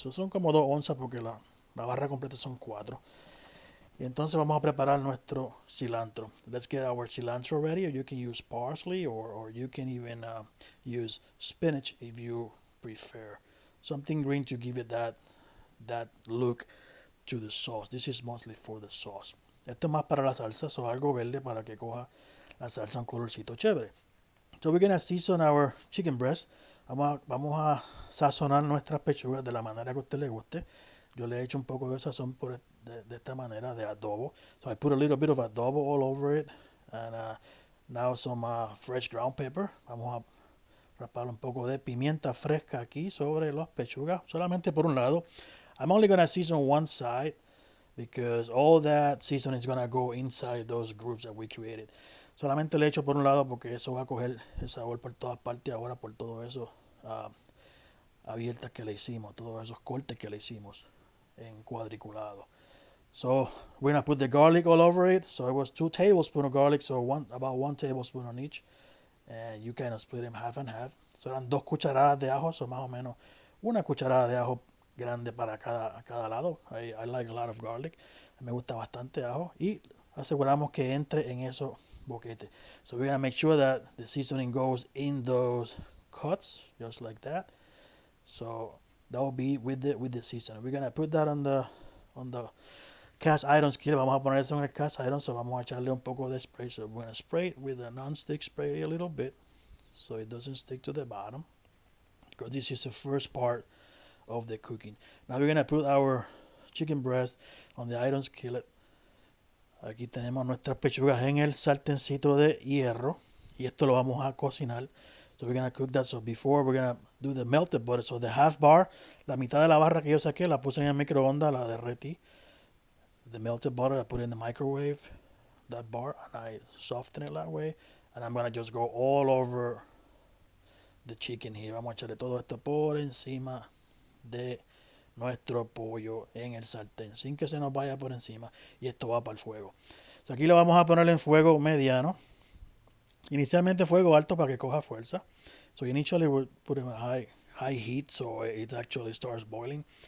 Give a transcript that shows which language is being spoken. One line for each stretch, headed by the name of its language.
Spanish: So son como 2 onzas, porque la barra completa son 4. Y entonces vamos a preparar nuestro cilantro.
English: Let's get our cilantro ready. Or you can use parsley, or you can even use spinach if you prefer. Something green to give it that look to the sauce. This is mostly for the sauce.
Spanish: Esto es más para la salsa, so algo verde para que coja la salsa un colorcito chévere.
English: So we're gonna season our chicken breast.
Spanish: Vamos a sazonar nuestras pechugas de la manera que a usted le guste. Yo le he hecho un poco de sazón de esta manera, de adobo.
English: So I put a little bit of adobo all over it. And now some fresh ground pepper.
Spanish: Vamos a rapar un poco de pimienta fresca aquí sobre las pechugas, solamente por un lado.
English: I'm only gonna season one side, because all that seasoning is gonna go inside those grooves that we created.
Spanish: Solamente le echo por un lado, porque eso va a coger el sabor por todas partes ahora, por todo eso abiertas que le hicimos, todos esos cortes que le hicimos en cuadriculado.
English: So we're gonna put the garlic all over it. So it was 2 tablespoons of garlic, so about 1 tablespoon on each, and you kind of split them half and half.
Spanish: So eran 2 cucharadas de ajo, so más o menos una cucharada de ajo grande para cada lado.
English: I like a lot of garlic.
Spanish: Me gusta bastante ajo, y aseguramos que entre en esos boquetes.
English: So we're gonna make sure that the seasoning goes in those cuts, just like that. So that will be with the seasoning. We're gonna put that on the cast iron skillet.
Spanish: Vamos a poner eso en el cast iron. So vamos a echarle un poco de spray.
English: So we're gonna spray it with a non-stick spray a little bit, so it doesn't stick to the bottom, because this is the first part of the cooking. Now we're gonna put our chicken breast on the iron skillet.
Spanish: Aquí tenemos nuestras pechugas en el sartencito de hierro, y esto lo vamos a cocinar.
English: So we're gonna cook that. So before, we're gonna do the melted butter.
Spanish: So
English: the half bar,
Spanish: la mitad de la barra que yo saqué, la puse en el microondas, la derretí.
English: The melted butter, I put it in the microwave, that bar, and I soften it that way. And I'm gonna just go all over the chicken here.
Spanish: Vamos a echarle todo esto por encima de nuestro pollo en el sartén, sin que se nos vaya por encima, y esto va para el fuego. So aquí lo vamos a poner en fuego mediano. Inicialmente fuego alto para que coja fuerza.
English: So initially we put it in high heat so it actually starts boiling.